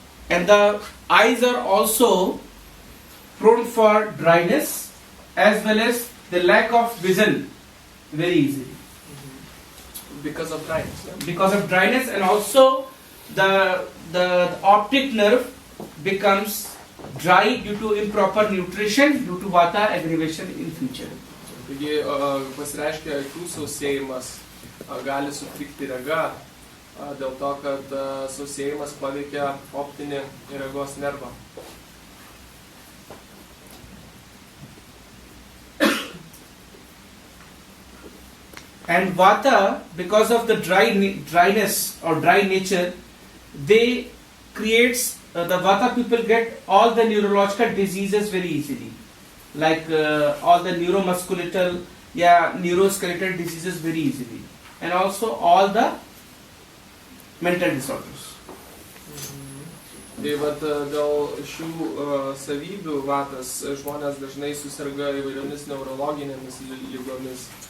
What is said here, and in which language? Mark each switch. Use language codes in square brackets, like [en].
[en] And the eyes are also prone for dryness as well as the lack of vision very easily. Because of dryness. Yeah? Because of dryness, and also the optic nerve becomes dry due to improper nutrition, due to Vata aggravation in future. [lt] Taigi pasireiškia akių sausėjimas, gali sutrikti rega, dėl to, kad sausėjimas paveikia optinį regos nervą. [en] And Vata, because of the dryness or dry nature, they creates the Vata people get all the neurological diseases very easily, like all the neuromuscular, neuroskeletal diseases very easily, and also all the mental disorders. [lt] Tai vat dėl šių savybių vatas žmonės dažnai susirga įvairiomis neurologinėmis lygomis.